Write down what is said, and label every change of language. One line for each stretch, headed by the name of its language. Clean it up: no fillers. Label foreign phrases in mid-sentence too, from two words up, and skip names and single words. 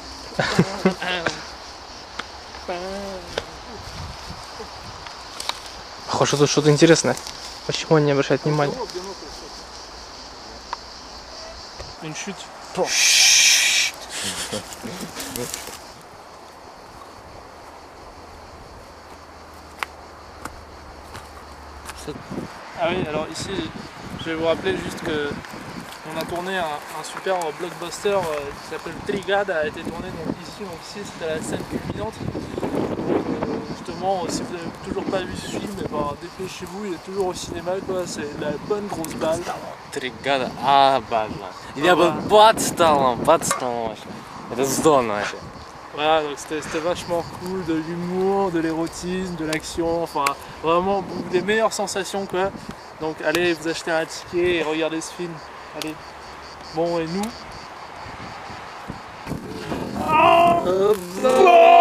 Russian: Похоже, тут что-то интересное. Почему он не обращает внимания?
French: Une chute. Ah oui, alors ici, je vais vous rappeler juste que on a tourné un super blockbuster qui s'appelle Trigada, a été tourné donc ici c'était la scène culminante. Justement, si vous n'avez toujours pas vu ce film, eh ben, dépêchez-vous, il est toujours au cinéma quoi, c'est la bonne grosse balle.
Russian: 3 года. Обалденно. Я бы под столом вообще. Это здорово вообще.
French: Voilà, donc c'était vachement cool, de l'humour, de l'érotisme, de l'action, enfin vraiment des meilleures sensations quoi. Donc allez vous acheter un ticket et regardez ce film. Allez. Bon et nous. Oh